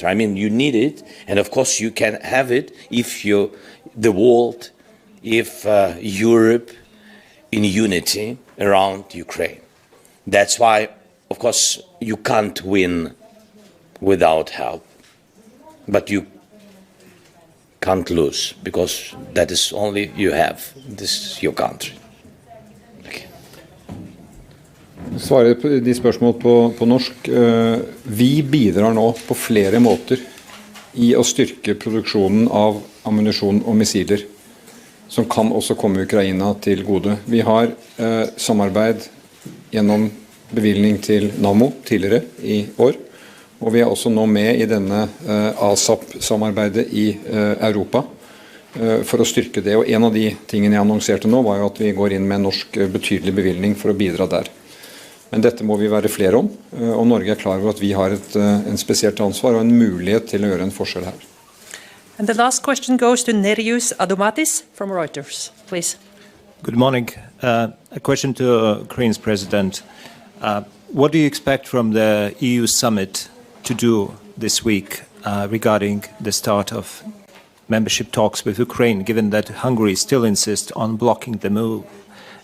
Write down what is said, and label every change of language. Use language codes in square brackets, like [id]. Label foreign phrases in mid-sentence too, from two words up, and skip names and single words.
[en] I mean, you need it, and of course you can have it if the world, if Europe in unity around Ukraine. That's why, of course, you can't win without help, but you can't lose, because that is only you have. This is your country. [no] Svarer på de spørsmål på norsk. Vi bidrar nå på flere måter i å styrke produksjonen av ammunisjon og missiler, som kan også komme Ukraina til gode. Vi har samarbeid gjennom bevilgning til Nammo tidligere i år, og vi er også nå med i denne ASAP-samarbeidet i Europa for å styrke det. Og en av de tingene jeg annonserte nå var jo at vi går inn med en norsk betydelig bevilgning for å bidra der. Men dette må vi være flere om, og Norge er klar over at vi har en spesielt ansvar og en mulighet til å gjøre en forskjell her. [en] And the last question goes to Nerius Adomatis from Reuters, please. Good morning. A question to Ukraine's president. What do you expect from the EU summit to do this week regarding the start of membership talks with Ukraine, given that Hungary still insists on blocking the move?